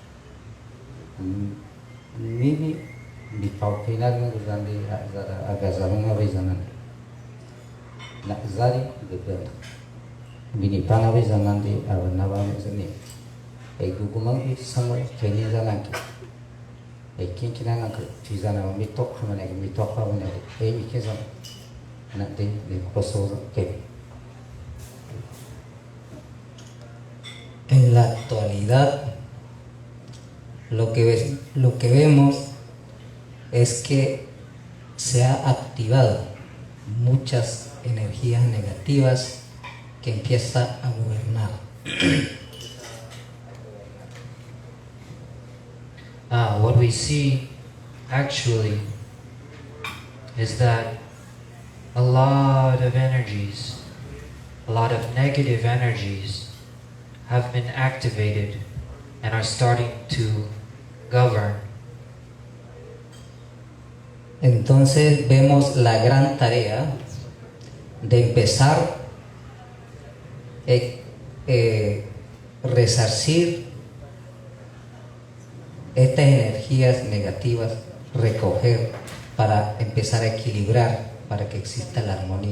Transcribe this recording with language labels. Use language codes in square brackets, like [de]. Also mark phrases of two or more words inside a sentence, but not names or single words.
[es] mibi di pau pina guzandi azara agazarunga bezanan na zari gebel bini pana bezanandi awanaba mezani ei gugumang bi samoi keni zananki Ekin kina nak cizana mitok hamane mitok hamane mikizam nak de paso que En la actualidad, lo que vemos es que se ha activado muchas energías negativas que empiezan a gobernar. [en] What we see actually is that a lot of energies, a lot of negative energies have been activated and are starting to govern. [es] Entonces vemos la gran tarea de empezar resarcir estas energías negativas, recoger para empezar a equilibrar, para que exista la armonía.